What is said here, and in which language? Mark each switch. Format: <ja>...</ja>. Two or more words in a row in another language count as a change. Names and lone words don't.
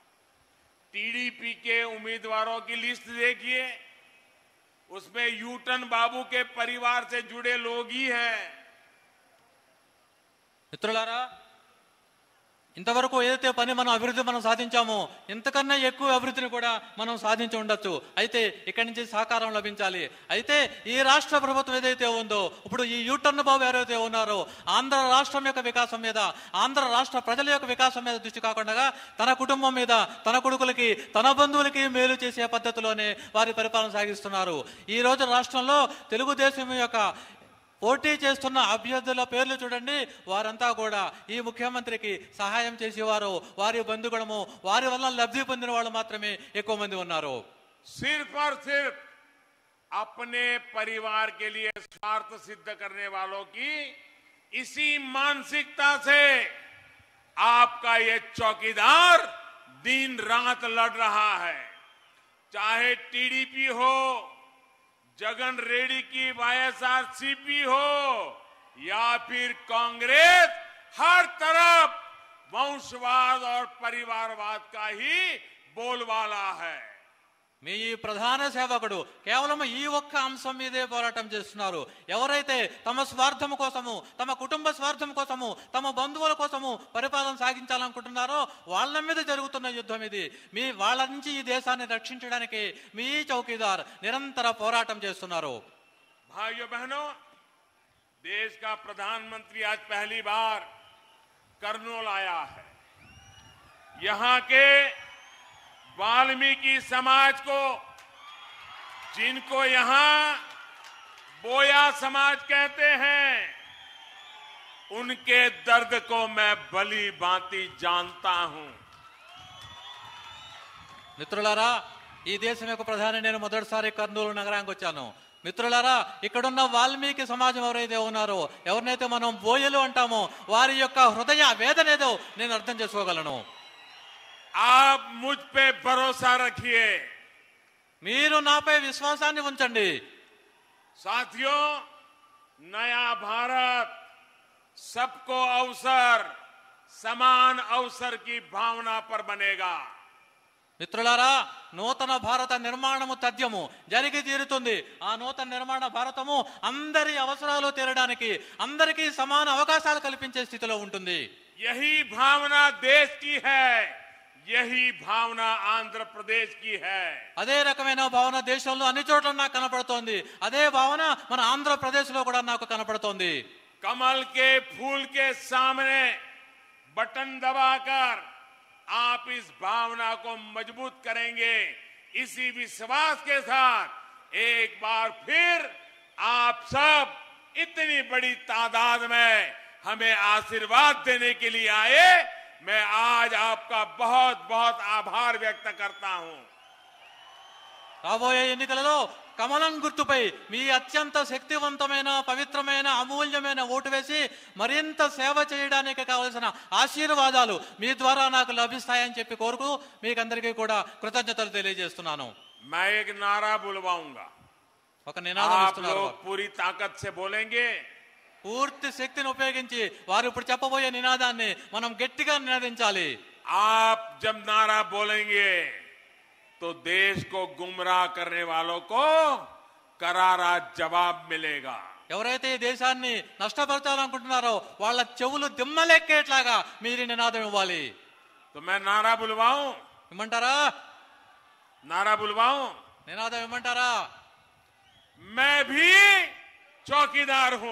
<hi>टीडीपी के उम्मीदवारों की लिस्ट देखिए, उसमें यूटन बाबू के परिवार से जुड़े लोग ही हैं।</hi> <te>మిత్రులారా, ఇంతవరకు ఏదైతే పని మనం అభివృద్ధి సాధించామో ఇంతకన్నా ఎక్కువ అభివృద్ధిని కూడా మనం సాధించి ఉండొచ్చు. అయితే ఇక్కడి నుంచి సహకారం లభించాలి. అయితే ఈ రాష్ట్ర ప్రభుత్వం ఏదైతే ఉందో, ఇప్పుడు ఈ యూటర్న్ బాబు ఎవరైతే ఉన్నారో, ఆంధ్ర రాష్ట్రం యొక్క వికాసం మీద, ఆంధ్ర రాష్ట్ర ప్రజల యొక్క వికాసం మీద దృష్టి కాకుండా తన కుటుంబం మీద, తన కొడుకులకి, తన బంధువులకి మేలు చేసే పద్ధతిలోనే వారి పరిపాలన సాగిస్తున్నారు. ఈ రోజు రాష్ట్రంలో తెలుగుదేశం యొక్క పోటీ చేస్తున్న అభ్యర్థుల పేర్లు చూడండి. వారంతా కూడా ఈ ముఖ్యమంత్రికి సహాయం చేసేవారు, వారి బంధుగణము, వారి వల్ల లబ్ధి పొందిన వాళ్ళు మాత్రమే ఎక్కువ మంది ఉన్నారు.</te> <hi>सिर्फ और सिर्फ अपने परिवार के लिए स्वार्थ सिद्ध करने वालों की इसी मानसिकता से आपका ये चौकीदार दिन रात लड़ रहा है। चाहे टीडीपी हो, जगन रेड्डी की वाईएसआरसीपी हो या फिर कांग्रेस, हर तरफ वंशवाद और परिवारवाद का ही बोलबाला है।</hi> <te>మీ ఈ ప్రధాన సేవకుడు కేవలం ఈ ఒక్క అంశం మీదే పోరాటం చేస్తున్నారు. ఎవరైతే తమ స్వార్థం కోసము, తమ కుటుంబ స్వార్థం కోసము, తమ బంధువుల కోసము పరిపాలన సాగించాలనుకుంటున్నారో వాళ్ళ మీద జరుగుతున్న యుద్ధం ఇది. వాళ్ళ నుంచి ఈ దేశాన్ని రక్షించడానికి మీ చౌకీదార్ నిరంతర పోరాటం చేస్తున్నారు.</te> <hi>भाइयों बहनों, देश का प्रधानमंत्री आज पहली बार करनौल आया है. यहां के वाल्मीकि समाज को, जिनको यहां बोया समाज कहते हैं, उनके दर्द को मैं भली भांति जानता हूं.</hi> <te>మిత్రులారా, ఈ దేశం యొక్క ప్రధాని నేను మొదటిసారి కర్నూలు నగరానికి వచ్చాను. మిత్రులారా, ఇక్కడున్న వాల్మీకి సమాజం ఎవరైతే ఉన్నారో, ఎవరినైతే మనం బోయలు అంటామో, వారి యొక్క హృదయ వేదన ఏదో నేను అర్థం చేసుకోగలను.</te> <hi>आप मुझ पे भरोसा रखिए.</hi> <te>మీరు నాపై విశ్వాసాన్ని ఉంచండి.</te> <hi>साथियों, नया भारत सबको अवसर, समान अवसर की भावना पर बनेगा.</hi> <te>మిత్రులారా, నూతన భారత నిర్మాణము తథ్యము జరిగి తీరుతుంది. ఆ నూతన నిర్మాణ భారతము అందరి అవసరాలు తీరడానికి, అందరికీ సమాన అవకాశాలు కల్పించే స్థితిలో ఉంటుంది.</te> <hi>यही भावना देश की है, यही भावना आंध्र प्रदेश की है.</hi> <te>అదే రకమైన భావన దేశంలో అన్ని చోట్ల నాకు కనపడుతోంది. అదే భావన మన ఆంధ్రప్రదేశ్ లో కూడా నాకు కనపడుతోంది.</te> <hi>कमल के फूल के सामने बटन दबाकर आप इस भावना को मजबूत करेंगे. इसी विश्वास के साथ एक बार फिर आप सब इतनी बड़ी तादाद में हमें आशीर्वाद देने के लिए आए. मैं आज आपका बहुत बहुत आभार व्यक्त करता हूं.</hi> <te>రాబోయే ఎన్నికలలో కమలం గుర్తుపై మీ అత్యంత శక్తివంతమైన, పవిత్రమైన, అమూల్యమైన ఓటు వేసి మరింత సేవ చేయడానికి కావలసిన ఆశీర్వాదాలు మీ ద్వారా నాకు లభిస్తాయని చెప్పి కోరుకు మీకందరికీ కూడా కృతజ్ఞతలు తెలియజేస్తున్నాను.</te> <hi>मैं एक नारा बुलवाऊंगा.</hi> <te>ఒక నినాదం</te> <hi>आप</hi> <te>ఇస్తున్నారు.</te> <hi>लोग पूरी ताकत से बोलेंगे.</hi> <te>పూర్తి శక్తిని ఉపయోగించి వారు ఇప్పుడు చెప్పబోయే నినాదాన్ని మనం గట్టిగా నినాదించాలి.</te> <hi>आप जब नारा बोलेंगे तो देश को गुमराह करने वालों को करारा जवाब मिलेगा.</hi> <te>ఎవరైతే ఈ దేశాన్ని నష్టపరచాలనుకుంటున్నారో వాళ్ళ చెవులు దిమ్మలెక్కేట్లాగా మీరు నినాదం ఇవ్వాలి.</te> <hi>तो मैं नारा बुलवाऊं?</hi> <te>ఇమ్మంటారా?</te> <hi>नारा बुलवाऊं?</hi> <te>నినాదం ఇమ్మంటారా?</te> <hi>मैं भी चौकीदार हूं.</hi>